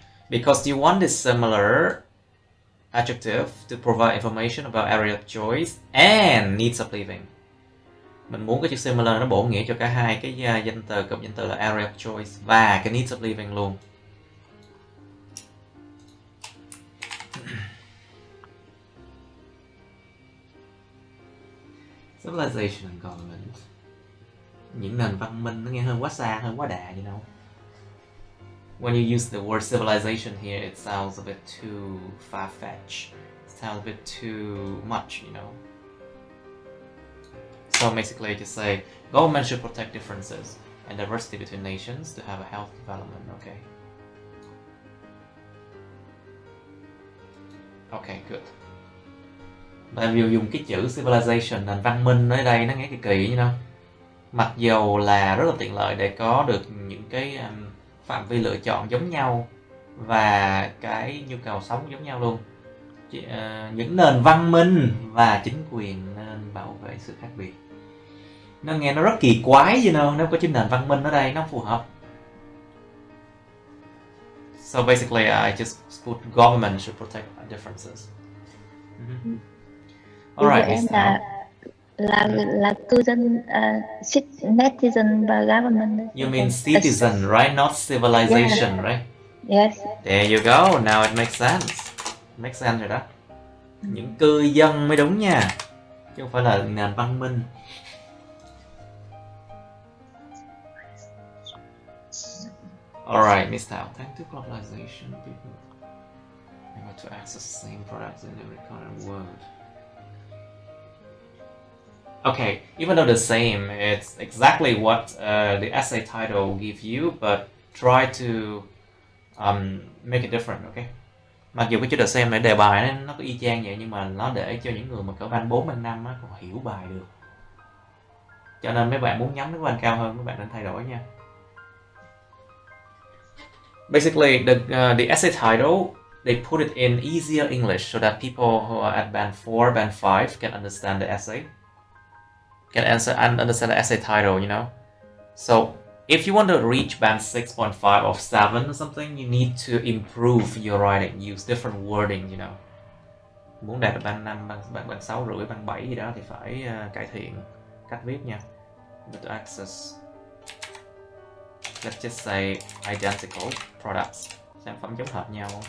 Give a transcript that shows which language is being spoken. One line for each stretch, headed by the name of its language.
English: Because you want this similar adjective to provide information about area of choice and needs of living.
Vietnamese: Mình muốn cái chữ similar nó bổ nghĩa cho cả hai cái danh từ, cụm danh từ là
English: area of choice
Vietnamese: và cái
English: needs of living
Vietnamese: luôn.
English: Civilization and government.
Vietnamese: Những nền văn minh nó nghe hơi quá xa, hơi quá đà,
English: you know. When you use the word civilization here, it sounds a bit too far-fetched. It sounds a bit too much, you know. So basically, just say government should protect differences and diversity between nations to have a healthy development. Okay. Okay, good.
Vietnamese: Tại vì dùng cái chữ civilization, nền văn minh ở đây nó nghe kỳ kỳ như nào. Mặc dù là rất là tiện lợi để có được những cái phạm vi lựa chọn giống nhau và cái nhu cầu sống giống nhau luôn. Những nền văn minh và chính quyền nên bảo vệ sự khác biệt. Nó nghe nó rất kỳ quái,
English: you know,
Vietnamese: nếu có chữ nền văn minh ở đây nó không phù hợp.
English: So basically, I just put government should protect differences. Alright,
Vietnamese: em là cư dân, citizen và government.
English: You mean citizen, right? Not civilization, Yeah. right? Yes. There you go. Now it makes sense. Makes sense
Vietnamese: rồi đó. Những cư dân mới đúng nha, chứ không phải là nền văn minh.
English: Alright, Miss Thảo. Thanks to globalization, people are able to access the same products in every corner of the world. Okay, even though the same, it's exactly what the essay title gives you, but try to make it different, okay?
Vietnamese: Mặc dù cái chữ the same này đề bài nó có y chang vậy, nhưng mà nó để cho những người mà cỡ band 4, band 5 á, còn hiểu bài được. Cho nên mấy bạn muốn nhắm đến band cao hơn, mấy bạn nên thay đổi nha.
English: Basically, the essay title, they put it in easier English so that people who are at band 4, band 5 can understand the essay. Can understand the essay title, you know. So if you want to reach band 6.5 or 7 or something, you need to improve your writing, use different wording, you know.
Vietnamese: Muốn đạt được band 5, band 6 rưỡi, band 7 gì đó thì phải cải thiện cách viết nha.
English: But to access, let's just say identical products,
Vietnamese: sản phẩm giống hệt nhau.